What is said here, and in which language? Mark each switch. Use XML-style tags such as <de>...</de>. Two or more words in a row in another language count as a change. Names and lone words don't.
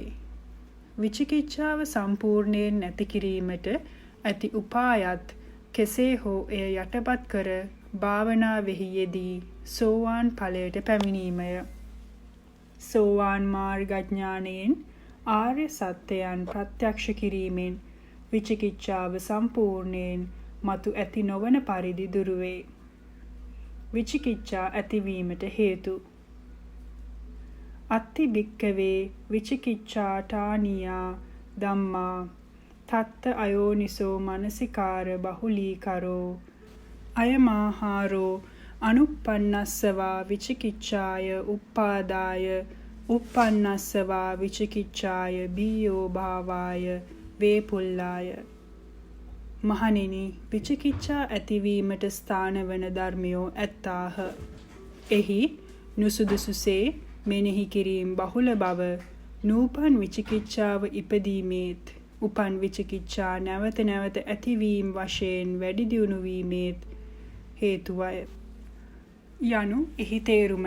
<si>විචිකිච්ඡාව සම්පූර්ණයෙන් නැති කිරීමට ඇති උපායත් කෙසේ හෝ එය යටපත් කර භාවනාවෙහි යෙදී සෝවාන් ඵලයට පැමිණීමය. සෝවාන් මාර්ගඥානයෙන් ආර්ය සත්‍යයන් ප්‍රත්‍යක්ෂ කිරීමෙන් විචිකිච්ඡාව සම්පූර්ණයෙන් මතු ඇති නොවන පරිදි දුරු වේ. විචිකිච්ඡා ඇතිවීමට හේතු</si> <pi>අත්ති භික්කවේ විචිකිච්ඡාඨානියා ධම්මා තත්ත අයෝනිසෝ මනසිකාර බහුලීකරෝ අයමාහාරෝ අනුප්පන්නස්සවා විචිකිච්ඡාය උප්පාදාය උප්පන්නස්සවා විචිකිච්ඡාය බීයෝ භාවාය වේපුල්ලාය.</pi> <si>මහණෙනි, විචිකිච්ඡා ඇතිවීමට ස්ථානවන ධර්මයෝ ඇත්තාහ. එහි නුසුදුසුසේ මෙනෙහි කිරීම බහුල බව, නූපන් විචිකිච්ඡාව ඉපදීමේත්, උපන් විචිකිච්ඡා නැවත නැවත ඇතිවීම වශයෙන් වැඩි දියුණු වීමේත් හේතුවය යනු එහි තේරුමය.</si>